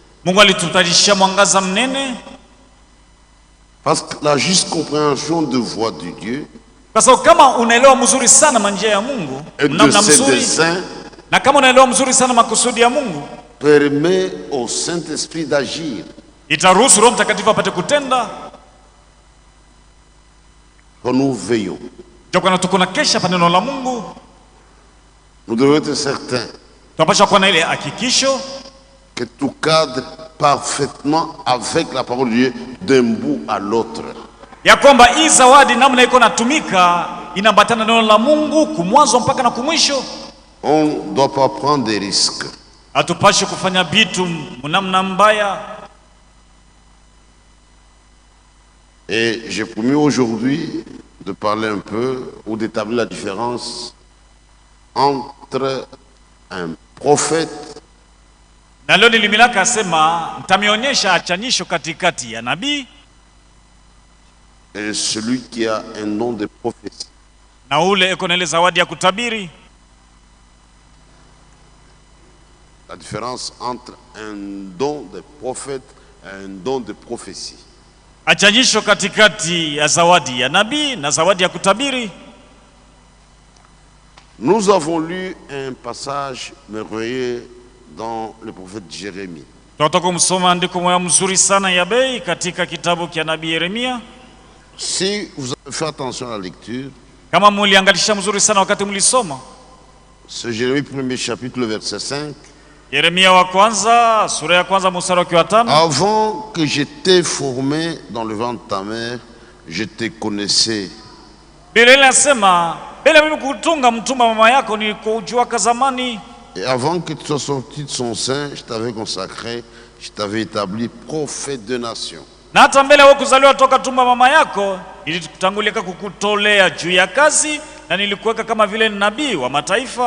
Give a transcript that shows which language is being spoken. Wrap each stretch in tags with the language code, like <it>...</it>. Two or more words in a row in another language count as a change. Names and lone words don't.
<sw>Mungu alitutarisha mwangaza mnene.</sw> <fr>Parce que la juste compréhension de voix de Dieu</fr> <sw>Kwa sababu kama unaelewa mzuri sana manjia ya Mungu,</sw> <fr>et de ses desseins</fr> <sw>na kama unaelewa mzuri sana makusudi ya Mungu,</sw> <fr>permet au Saint-Esprit d'agir.</fr> <sw>itaruhusu Roho Mtakatifu apate kutenda.</sw> <fr>Quand nous veillons,</fr> <sw>Jokana tukuna kesha pa neno la Mungu,</sw> <fr>nous devons être certains</fr> <sw>tunapaswa kuwa na ile hakikisho</sw> <fr>que tout cadre parfaitement avec la parole de Dieu d'un bout à l'autre.</fr> <sw>ya kwamba hii zawadi namna iko natumika inaambatana neno la Mungu kumwanzo mpaka na kumwisho.</sw> <fr>On ne doit pas prendre des risques.</fr> <sw>Hatupashi kufanya vitu mnamna mbaya.</sw> <fr>Et j'ai promis aujourd'hui de parler un peu ou d'établir la différence entre un prophète</fr> <sw>Na leo nilimilaka asema nitamionyesha achanisho katikati ya nabii</sw> <fr>et celui qui a un nom de prophétie.</fr> <sw>na ule eko na ile zawadi ya kutabiri.</sw> <fr>La différence entre un don de prophète et un don de prophétie.</fr> <sw>Achanisho katikati ya zawadi ya nabii na zawadi ya kutabiri.</sw> <fr>Nous avons lu un passage merveilleux dans le prophète Jérémie.</fr> <sw>Tunataka kumsoma andiko moja mzuri sana ya bei katika kitabu cha nabii Yeremia.</sw> <fr>Si vous avez fait attention à la lecture,</fr> <sw>Kama muliangalisha mzuri sana wakati mulisoma</sw> <fr>c'est Jérémie 1er chapitre, le verset 5.</fr> <sw>Yeremia wa kwanza sura ya kwanza mstari wa 5.</sw> <fr>Avant que je t'ai formé dans le ventre de ta mère, je te connaissais.</fr> <sw>Biblia inasema bila mimi kutunga mtumba mama yako nilikujua zamani.</sw> <fr>Et avant que tu sois sorti de son sein, je t'avais consacré, je t'avais établi prophète de nation.</fr> <sw>Na hata mbele wewe kuzaliwa toka tumba mama yako nilikutangulia kukutolea juu ya kazi na nilikuweka kama vile nabii wa mataifa.</sw>